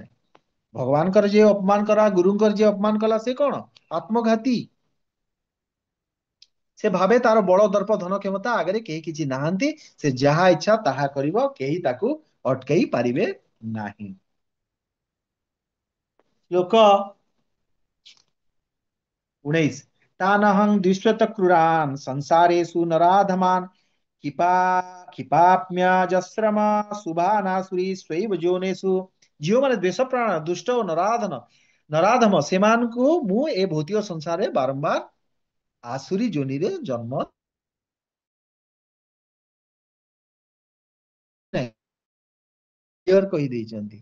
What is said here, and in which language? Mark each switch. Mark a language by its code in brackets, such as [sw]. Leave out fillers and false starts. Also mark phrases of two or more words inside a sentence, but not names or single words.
[or] ଭଗବାନଙ୍କର ଯିଏ ଅପମାନ କଲା, ଗୁରୁଙ୍କର ଯିଏ ଅପମାନ କଲା, ସେ କଣ ଆତ୍ମଘାତୀ। ସେ ଭାବେ ତାର ବଳ ଦର୍ପ ଧନ କ୍ଷମତା ଆଗରେ କେହି କିଛି ନାହାନ୍ତି, ସେ ଯାହା ଇଚ୍ଛା ତାହା କରିବ, କେହି ତାକୁ ଅଟକେଇ ପାରିବେ ନାହିଁ। ଲୋକ 19 [sa] तानहं द्विश्वत क्रूरान संसारेषु नराधमान क्षिपा क्षिपाप्म्यजस्रम शुभानासुरी स्वैव जोनेषु [or] ଯେଉଁମାନେ ଦେଶ ପ୍ରାଣ ଦୁଷ୍ଟ ଓ ନରାଧମ ସେମାନଙ୍କୁ ମୁଁ ଏ ଭୌତିକ ସଂସାରରେ ବାରମ୍ବାର ଆସୁରୀ ଯୋନିରେ ଜନ୍ମ କ୍ଲିୟର କହିଦେଇଛନ୍ତି।